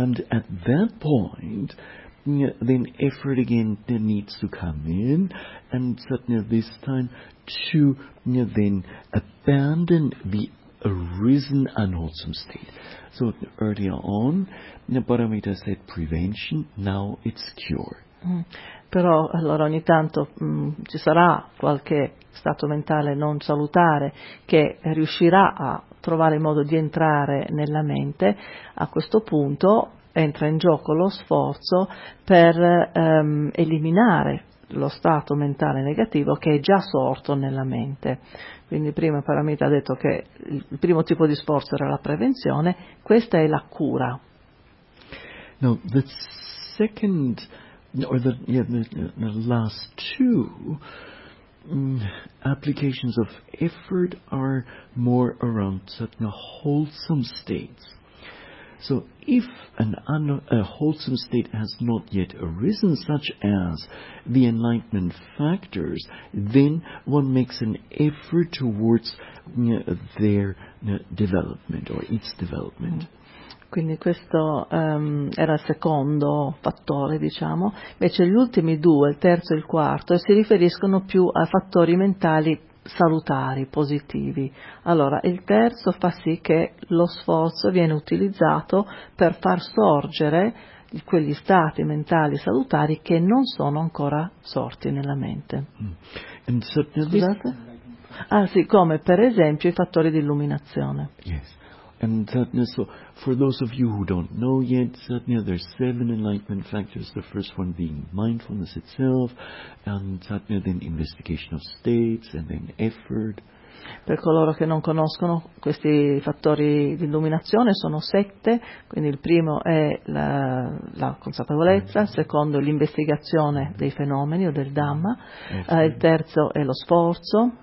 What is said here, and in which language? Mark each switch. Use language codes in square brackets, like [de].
[en] And at that point, then effort again needs to come in, and satnya this time to then abandon the arisen unwholesome state. So earlier on, Paramita said prevention, now it's cure. [it] Però allora ogni tanto ci sarà qualche stato mentale non salutare che riuscirà a trovare modo di entrare nella mente. A questo punto entra in gioco lo sforzo per eliminare lo stato mentale negativo che è già sorto nella mente. Quindi prima Paramita ha detto che il primo tipo di sforzo era la prevenzione, questa è la cura. [en] No, the second... Or the last two applications of effort are more around certain wholesome states. So if a wholesome state has not yet arisen, such as the enlightenment factors, then one makes an effort towards their development or its development. Mm. [it] Quindi questo era il secondo fattore, diciamo. Invece gli ultimi due, il terzo e il quarto, si riferiscono più a fattori mentali salutari, positivi. Allora, il terzo fa sì che lo sforzo viene utilizzato per far sorgere quegli stati mentali salutari che non sono ancora sorti nella mente. Scusate? Ah sì, come per esempio i fattori di illuminazione. [en] Yes. And so, for those of you who don't know yet, there's seven enlightenment factors, the first one being mindfulness itself, and then investigation of states, and then effort. [it] Per coloro che non conoscono questi fattori di illuminazione, sono sette, quindi il primo è la consapevolezza, il secondo è l'investigazione dei fenomeni o del Dhamma, il terzo è lo sforzo.